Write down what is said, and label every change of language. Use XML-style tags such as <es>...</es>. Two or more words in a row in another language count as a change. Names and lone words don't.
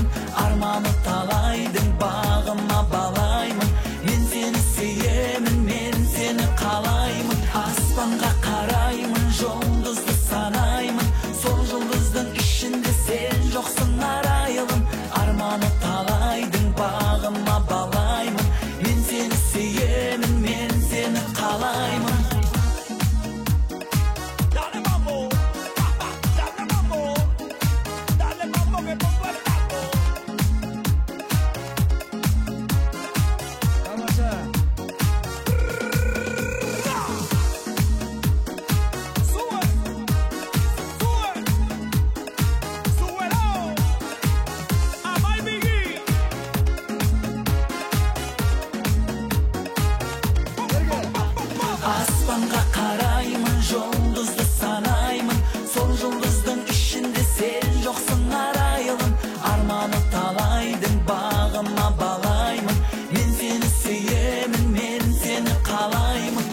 <kk>Арманы талайдың бағыма балаймын, мен сені сүйемін, мен сені қалаймын. Аспанға қараймын, жұлдызды санаймын, сол жұлдыздың ішінде сен жоқсың арайлым. Арманы талайдың бағыма балаймын, мен сені сүйемін, мен сені қалаймын.</kk> <es>Dale mambo, dale mambo, dale mambo que pongo el tango.</es> <kk>Тамаша.</kk> <es>Sube, sube, súbelo.</es> <kk>Abay Biggie. Аспанға қараймын, жұлдызды санаймын, сол жұлдыздың ішінде сен жоқсың арайлым. Арманы талайдың бағыма балаймын, мен сені сүйемін, мен сені қалаймын.</kk>